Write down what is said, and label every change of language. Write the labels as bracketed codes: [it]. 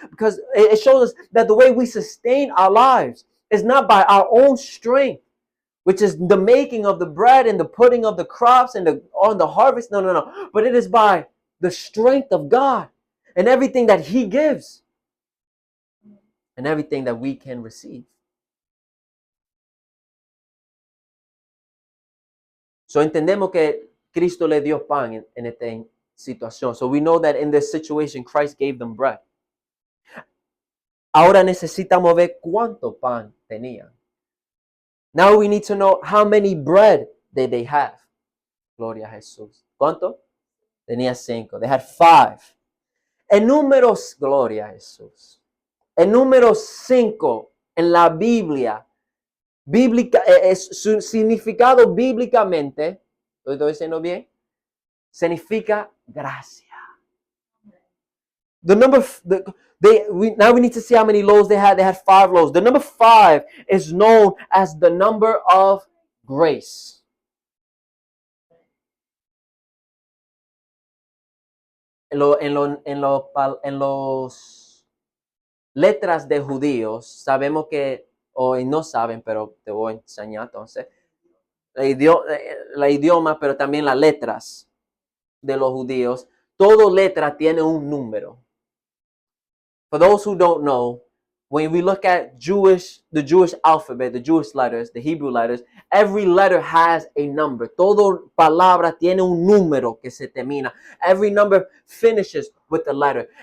[en] Because it shows us that the way we sustain our lives is not by our own strength, which is the making of the bread and the putting of the crops and on the harvest. No. But it is by the strength of God and everything that He gives and everything that we can receive. [es] So entendemos que Cristo le dio pan en esta situación. [en] So we know that in this situation, Christ gave them bread. [es] Ahora necesitamos ver cuánto pan tenían. [en] Now we need to know how many bread did they have. [es] Gloria a Jesús. ¿Cuánto? Tenía 5. [en] They had 5. [es] El número, gloria a Jesús. El número 5 en la Biblia, su significado bíblicamente, ¿lo estoy diciendo bien? Significa gracia. [en] Now we need to see how many loaves they had. They had 5 loaves. The number 5 is known as the number of grace. [es] En los letras de judíos, sabemos que, hoy no saben, pero te voy a enseñar entonces, la idioma, pero también las letras de los judíos, toda letra tiene un número. [en] For those who don't know, when we look at the Jewish alphabet, the Jewish letters, the Hebrew letters, every letter has a number. [es] Toda palabra tiene un número que se termina. [en] Every number finishes with a letter.